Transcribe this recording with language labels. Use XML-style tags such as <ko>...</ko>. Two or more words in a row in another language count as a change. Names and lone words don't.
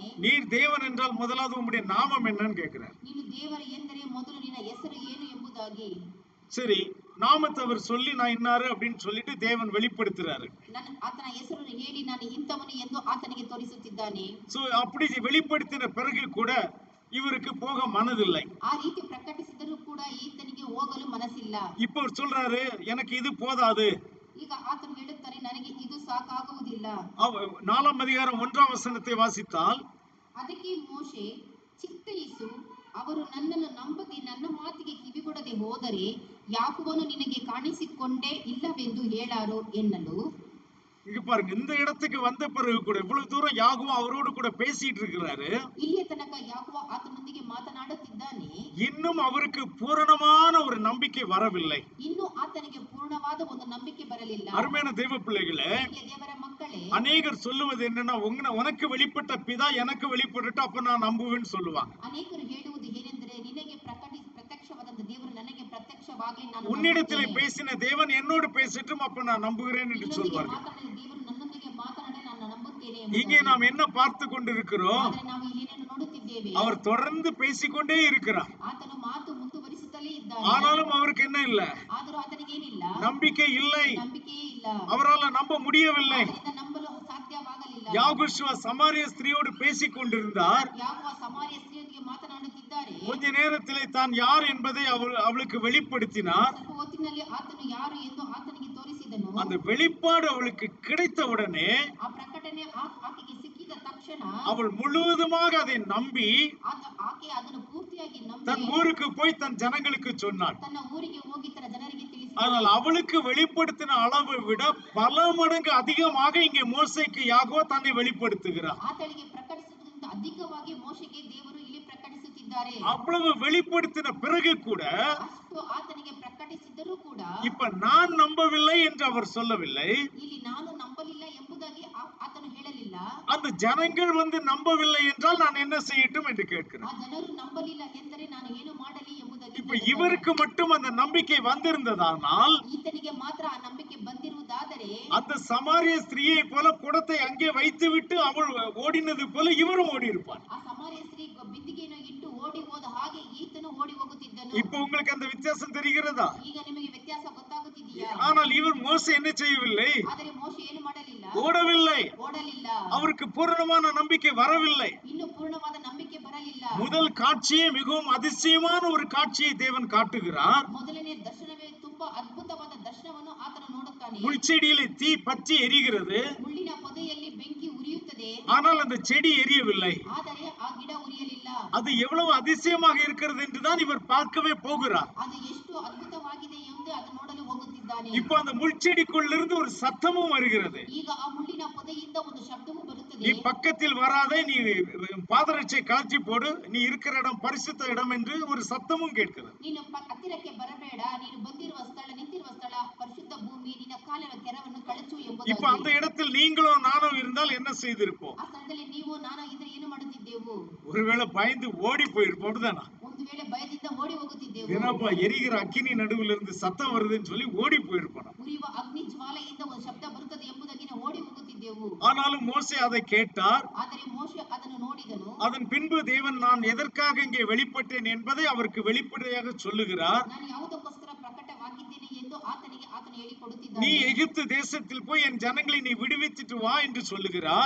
<ta>நீர் தேவன் என்றால் முதலாவது உம்முடைய நாமம் என்னன்னு கேட்கிறார்.</ta> <kn>ನೀನು ದೇವರು ಎಂದರೆ ಮೊದಲು ನಿನ್ನ ಹೆಸರು ಏನು ಎಂಬುದಾಗಿ.</kn> <ta>சரி, நாமத்தை அவர் சொல்லி நான் இன்னாரு அப்படின்னு சொல்லிட்டு தேவன் வெளிப்படுத்துறாரு.</ta> <kn>ಆತನ ಹೆಸರನ್ನು ಹೇಳಿ ನಾನು ಇಂಥವನು ಎಂದು ಆತನಿಗೆ ತೋರಿಸುತ್ತಿದ್ದಾನೆ.</kn> <ta>சோ அப்படி வெளிப்படுத்தின பிறகு கூட இவருக்கு போக மனதில்லை.</ta> <kn>ಆ ರೀತಿ ಪ್ರಕಟಿಸಿದರೂ ಕೂಡ ಈತನಿಗೆ ಹೋಗಲು ಮನಸ್ಸಿಲ್ಲ.</kn> <ta>இப்போ அவர் சொல்றாரு, எனக்கு இது போதாது.</ta> <kn>ಈಗ ಆತನು ಹೇಳುತ್ತಾರೆ, ನನಗೆ ಇದು ಸಾಕಾಗುವುದಿಲ್ಲ.</kn> <ta>4ஆம் அதிகாரம் 1ஆம் வசனத்தை வாசித்தால்,</ta> <kn>ಅದಕ್ಕೆ ಮೋಶೆ, ಚಿತ್ತೈಸು, ಅವರು ನನ್ನನ್ನು ನಂಬದೆ ನನ್ನ ಮಾತಿಗೆ ಕಿವಿಗೊಡದೆ ಹೋದರೆ ಯಾಕೋಬನು ನಿನಗೆ ಕಾಣಿಸಿಕೊಂಡೇ ಇಲ್ಲವೆಂದು ಹೇಳಾರೋ ಎನ್ನಲು.</kn> <ta>இங்க பாருங்க, இந்த இடத்துக்கு வந்த பிறகு கூட இவ்வளவு தூரம் யாகோபு அவரோடு கூட பேசிட்டு இருக்கிறாரு.</ta> <kn>ಇಲ್ಲಿಯ ತನಕ ಯಾಕೋಬ ಆತನೊಂದಿಗೆ ಮಾತನಾಡುತ್ತಿದ್ದಾನೆ.</kn> <ta>இன்னும் அவருக்கு பூரணமான ஒரு நம்பிக்கை வரவில்லை.</ta> <kn>ಇನ್ನೂ ಆತನಿಗೆ ಪೂರ್ಣವಾದ ಒಂದು ನಂಬಿಕೆ ಬರಲಿಲ್ಲ.</kn> <ta>அருமையான தேவ பிள்ளைகளே,</ta> <kn>ದೇವರ ಮಕ್ಕಳೇ,</kn> <ta>அநேகர் சொல்லுவது என்னன்னா, உனக்கு வெளிப்பட்ட பிதா எனக்கு வெளிப்பட்டுட்டு அப்ப நான் நம்புவேன்னு சொல்லுவாங்க.</ta> <kn>ಅನೇಕರು ಹೇಳುವುದು ಏನೆಂದರೆ, ನಿನಗೆ ಪ್ರತ್ಯಕ್ಷವಾದ ದೇವರು ನನಗೆ ಪ್ರತ್ಯಕ್ಷವಾಗಲಿ ನಾನು</kn> <ta>உன்னிடத்திலே பேசின தேவன் என்னோடு பேசட்டும் அப்ப நான் நம்புகிறேன் என்று சொல்வார்கள்.</ta> <kn>ದೇವರು ನನ್ನೊಂದಿಗೆ ಮಾತನಾಡಿ ನಾನು ನಂಬುತ್ತೇನೆ.</kn> <ta>இங்கே நாம் என்ன பார்த்து கொண்டிருக்கிறோம்?</ta> <kn>ಆದರೆ ನಾವು ಏನೇನು ನೋಡುತ್ತಿದ್ದೇವೆ?</kn> <ta>அவர் தொடர்ந்து பேசிக்கொண்டே இருக்கிறார்.</ta> <kn>ಆತನು ಮಾತು ಮುಂದುವರಿಸುತ್ತಲೇ ಇದ್ದಾನೆ.</kn> <ta>ஆனாலும் அவருக்கு என்ன இல்ல?</ta> <kn>ಆದರೂ ಆತನಿಗೆ ಏನಿಲ್ಲ?</kn> <ta>நம்பிக்கை இல்லை.</ta> <kn>ನಂಬಿಕೆಯೇ ಇಲ್ಲ.</kn> <ta>அவரால் நம்ப முடியவில்லை.</ta> <kn>ಅದರಿಂದ ನಂಬಲು ಸಾಧ್ಯವಾಗಲಿಲ್ಲ.</kn> <ta>யாகோஷுவ சமாரிய ஸ்திரியோடு பேசிக் கொண்டிருந்தார்.</ta> <kn>ಯಾಕೋಬ ಸಮಾರ್ಯ ಸ್ತ್ರೀಯೊಂದಿಗೆ ಮಾತನಾಡುತ್ತಿದ್ದಾರೆ.</kn> <ta>கொஞ்ச நேரத்திலே தான் யார் என்பதை அவளுக்கு வெளிப்படுத்தினார்.</ta> <kn>ಸ್ವಲ್ಪ ಹೊತ್ತಿನಲ್ಲಿ ಆತನು ಯಾರು ಎಂದು ಆತನಿಗೆ ತೋರಿಸಿದನು.</kn> <ta>அந்த வெளிப்பாடு அவளுக்கு கிடைத்த உடனே,</ta> <kn>ಆ ಪ್ರಕಟಣೆ ಆಕೆಗೆ ಸಿಕ್ಕಿದ ತಕ್ಷಣ,</kn> <ta>அவள் முழுவதுமாக அதை நம்பி</ta> <kn>ಆಕೆ ಅದನ್ನು ಪೂರ್ತಿಯಾಗಿ ನಂಬಿ</kn> <ta>தன் ஊருக்கு போய் தன் ஜனங்களுக்கு சொன்னாள்.</ta> <kn>ತನ್ನ ಊರಿಗೆ ಹೋಗಿ ತನ್ನ ಜನರಿಗೆ ತಿಳಿಸಿದಳು.</kn> <ta>ஆனால் அவளுக்கு வெளிப்படுத்தின அளவை விட பல மடங்கு அதிகமாக இங்கே மோசேக்கு யாகோபு தன்னை வெளிப்படுத்துகிறார்.</ta> <kn>ಆತಳಿಗೆ ಪ್ರಕಟಿಸುವುದಕ್ಕಿಂತ ಅಧಿಕವಾಗಿ ಮೋಶೆಗೆ ದೇವರು ಇಲ್ಲಿ ಪ್ರಕಟಿಸುತ್ತಿದ್ದಾರೆ.</kn> <ta>அவ்வளவு வெளிப்படுத்தின பிறகு கூட,</ta> <kn>ಅಷ್ಟು ಆತನಿಗೆ ಪ್ರಕಟಿಸಿದ್ದರೂ ಕೂಡ,</kn> <ta>இப்ப நான் நம்பவில்லை என்று அவர் சொல்லவில்லை.</ta> <kn>ಇಲ್ಲಿ ನಾನು ನಂಬಲಿಲ್ಲ ಎಂಬುದಾಗಿ ಆತನು ಹೇಳಲಿಲ್ಲ.</kn> <ta>அந்த ஜனங்கள் வந்து நம்பவில்லை என்றால் நான் என்ன செய்யட்டும் என்று</ta> <kn>ಆ</kn> <ta>கேட்கிறேன்.</ta> <kn>ಜನರು ನಂಬಲಿಲ್ಲ ಎಂದರೆ ನಾನು ಏನು ಮಾಡಲಿ ಎಂಬುದಾಗಿ.</kn> <ta>இப்ப இவருக்கு மட்டும் அந்த நம்பிக்கை வந்திருந்ததானால்,</ta> <kn>ಈತನಿಗೆ ಮಾತ್ರ ಆ ನಂಬಿಕೆ ಬಂದಿರುವುದಾದರೆ,</kn> <ta>அந்த சமாரிய ஸ்திரீயை போல குடத்தை அங்கே வைத்துவிட்டு அவள் ஓடினது போல இவரும் ஓடி இருப்பார்.</ta> <kn>ಆ ಸಮಾರ್ಯ ಸ್ತ್ರೀ ಬಿಂದಿಗೆಯನ್ನು ಇಟ್ಟು ಓಡಿ ಹೋದ ಹಾಗೆ ಈತನು ಓಡಿ ಹೋಗುತ್ತಿದ್ದನು.</kn> <ta>இப்ப உங்களுக்கு அந்த வித்தியாசம் தெரிகிறதா?</ta> <kn>ಈಗ ನಿಮಗೆ ವ್ಯತ್ಯಾಸ ಗೊತ್ತಾಗುತ್ತಿದೆಯಾ?</kn> <ta>ஆனால் இவர் மோசே என்ன செய்யவில்லை?</ta> <kn>ಆದರೆ ಮೋಶೆ ಏನು ಮಾಡಲಿಲ್ಲ?</kn> <ta>ஓடவில்லை.</ta> <kn>ಓಡಲಿಲ್ಲ.</kn> <ta>அவருக்கு பூரணமான நம்பிக்கை வரவில்லை.</ta> <kn>ಇನ್ನು ಪೂರ್ಣವಾದ ನಂಬಿಕೆ ಬರಲಿಲ್ಲ.</kn> <ta>முதல் காட்சியே மிகவும் அதிசயமான ஒரு காட்சியை தேவன் காட்டுகிறார்.</ta> <kn>ಮೊದಲನೇ ದರ್ಶನವೇ ತುಂಬಾ ಅದ್ಭುತವಾದ ದರ್ಶನವನ್ನು ಆತನು ನೋಡುತ್ತಾನೆ.</kn> <ta>முள்செடியிலே தீ பற்றி எரிகிறது.</ta> <kn>ಮುಳ್ಳಿನ ಪೊದೆಯಲ್ಲಿ ಬೆಂಕಿ ಉರಿಯುತ್ತದೆ.</kn> <ta>ஆனால் அந்த செடி எரியவில்லை.</ta> <kn>ಆದರೆ ಆ ಗಿಡ ಉರಿಯಲಿಲ್ಲ.</kn> <ta>அது எவ்வளவு அதிசயமாக இருக்கிறது என்றுதான் இவர் பார்க்கவே போகிறார்.</ta> <kn>ಅದು ಎಷ್ಟು ಅದ್ಭುತವಾಗಿದೆ ಎಂದು ಅದು ನೋಡಲು ಹೋಗುತ್ತಿದ್ದಾನೆ.</kn> <ta>இப்போ அந்த முள்செடிக்குள்ளிருந்து ஒரு சத்தமும் வருகிறது.</ta> <kn>ಈಗ ಆ ಮುಳ್ಳಿನ ಪೊದೆಯಿಂದ ಒಂದು ಶಬ್ದವು ಬರುತ್ತದೆ.</kn> <ta>நீ பக்கத்தில் வராதே, நீ பாதரட்சை கழற்றி போடு, நீ இருக்கிற இடம் பரிசுத்த இடம் என்று ஒரு சத்தமும் கேட்கிறது.</ta> <kn>ನೀನು ಹತ್ತಿರಕ್ಕೆ ಬರಬೇಡ, ನೀನು ಬಂದಿರುವ ಸ್ಥಳ, ನಿಂತಿರುವ ಸ್ಥಳ ಪರಿಶುದ್ಧ ಭೂಮಿ, ನಿನ್ನ ಕಾಲಿನ ಕೆರವನ್ನು ಕಳಚು ಎಂಬುದಾಗಿ.</kn> <ta>இப்ப அந்த இடத்தில் நீங்களும் நானும் இருந்தால் என்ன செய்திருப்போம்?</ta> <kn>ಆ ಸ್ಥಳದಲ್ಲಿ ನೀವು ನಾನು ಇದ್ರೆ ಏನು ಮಾಡುತ್ತಿದ್ದೆವು?</kn> <ta>ஒருவேளை பயந்து ஓடி போயிருப்போம் தானா?</ta> <kn>ಒಂದು ವೇಳೆ ಭಯದಿಂದ ಓಡಿ ಹೋಗುತ್ತಿದ್ದೆವು.</kn> <ta>ಏನಪ್ಪா எரிகிற அக்கினி நடுவில் இருந்து சத்தம் வருதுன்னு சொல்லி ஓடி போயிருப்பான்.</ta> <kn>ಉರಿಯುವ ಅಗ್ನಿ ಜ್ವಾಲೆಯಿಂದ ಒಂದು ಶಬ್ದ ಬರುತ್ತದೆ ಎಂಬುದಾಗಿ ನಾವು ಓಡಿ ಹೋಗುತ್ತಿದ್ದೆವು.</kn> <ta>ஆனாலும் மோசே அதை கேட்டார்.</ta> <kn>ಆದರೆ ಮೋಶೆ ಅದನ್ನು ನೋಡಿದನು.</kn> <ta>அதன் பின்பு தேவன் நான் எதற்காக இங்கே வெளிப்பட்டேன் என்பதை அவருக்கு வெளிப்படையாக சொல்லுகிறார்.</ta> <kn>ನಾನು ಯಾವುದಕ್ಕೋಸ್ಕರ ಪ್ರಕಟವಾಗಿದ್ದೇನೆ ಎಂದು ಆತನಿಗೆ ಆತನು</kn> <ta>நீ</ta> <kn>ಹೇಳಿಕೊಡುತ್ತಿದ್ದಾನೆ.</kn> <ta>எகிப்து தேசத்தில் போய் என் ஜனங்களை நீ விடுவித்துட்டு வா என்று சொல்லுகிறார்.</ta>